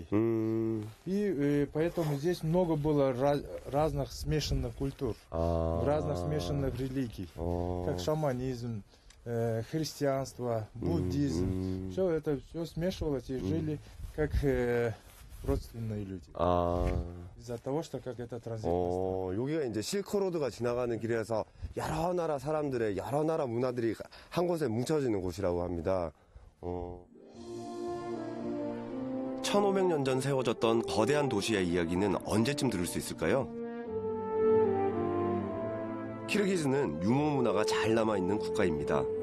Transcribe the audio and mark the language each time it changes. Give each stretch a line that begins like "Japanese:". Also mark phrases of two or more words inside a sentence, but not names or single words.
Russian: И поэтому здесь много было разных смешанных культур, 아. разных смешанных религий, как шаманизм, христианство, буддизм. Все это все смешивалось и жили как родственные люди. 아. Из-за того, что как это транзитная
Korean: 여기가 이제 실크로드가 지나가는 길에서 여러 나라 사람들의 여러 나라 문화들이 한 곳에 뭉쳐지는 곳이라고 합니다. 1500년 전 세워졌던 거대한 도시의 이야기는 언제쯤 들을 수 있을까요? 키르기즈는 유목 문화가 잘 남아있는 국가입니다.